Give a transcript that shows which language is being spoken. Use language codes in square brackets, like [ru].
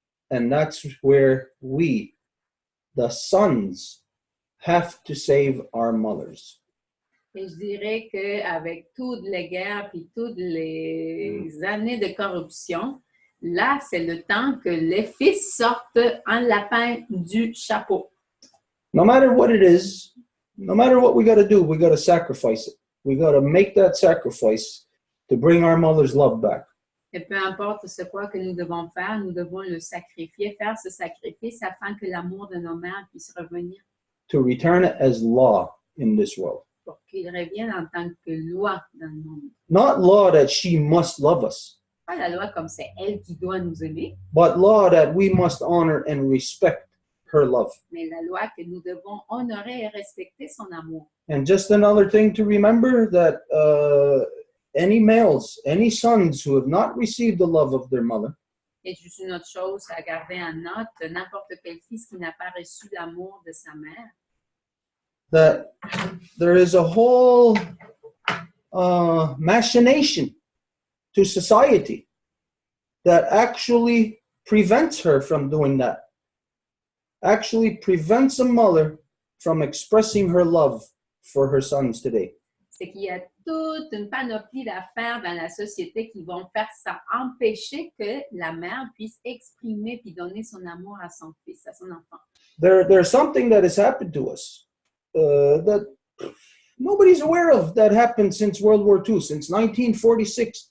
[en] And that's where we, the sons, have to save our mothers. [fr] Et je dirais qu'avec toutes les guerres puis toutes les années de corruption, là, c'est le temps que les fils sortent un lapin du chapeau. [en] No matter what it is, no matter what we got to do, we got to sacrifice it. We got to make that sacrifice to bring our mother's love back. [fr] Et peu importe ce quoi que nous devons faire, nous devons le sacrifier, faire ce sacrifice afin que l'amour de nos mères puisse revenir. [en] To return it as law in this world. [fr] Pour qu'il revienne en tant que loi dans le monde. [en] Not law that she must love us, [fr] Pas la loi comme c'est elle qui doit nous aimer, [en] but law that we must honor and respect her love. [fr] mais la loi que nous devons honorer et respecter son amour. [en] And just another thing to remember, that any males, any sons who have not received the love of their mother, [fr] Et juste une autre chose à garder en note, n'importe quel fils qui n'a pas reçu l'amour de sa mère, [en] that there is a whole machination to society that actually prevents her from doing that, actually prevents a mother from expressing her love for her sons today. [fr] c'est qu'il y a toute une panoplie d'affaires dans la société qui vont faire ça, empêcher que la mère puisse exprimer puis donner son amour à son fils, à son enfant. [en] There's something that has happened to us that nobody's aware of, that happened since World War II, since 1946.